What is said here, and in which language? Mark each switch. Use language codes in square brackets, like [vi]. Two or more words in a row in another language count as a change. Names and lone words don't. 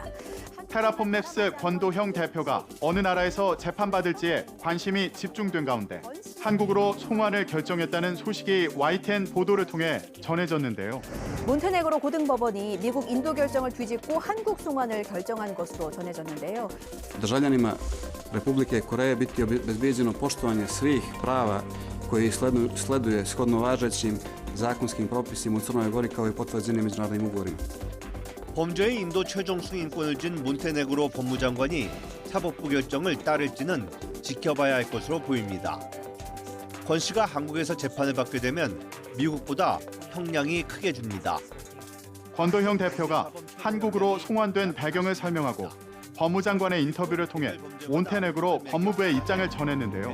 [ko] 테라폼랩스 권도형 대표가 어느 나라에서 재판받을지에 관심이 집중된 가운데 한국으로 송환을 결정했다는 소식이 YTN 보도를 통해 전해졌는데요. 몬테네그로 고등법원이 미국 인도 결정을 뒤집고 한국 송환을 결정한 것으로 전해졌는데요. [sr] Держання Republike Koreje biti obezbijeđeno poštovanje svih prava koji sleduje shodno važećim zakonskim propisima u Crnoj Gori kao i potvrđenim međunarodnim ugovorima. [ko] 범죄의 인도 최종 승인권을 쥔 몬테네그로 법무장관이 사법부 결정을 따를지는 지켜봐야 할 것으로 보입니다. 권 씨가 한국에서 재판을 받게 되면 미국보다 형량이 크게 줍니다. 권도형 대표가 한국으로 송환된 배경을 설명하고 법무장관의 인터뷰를 통해 몬테네그로 법무부의 입장을 전했는데요.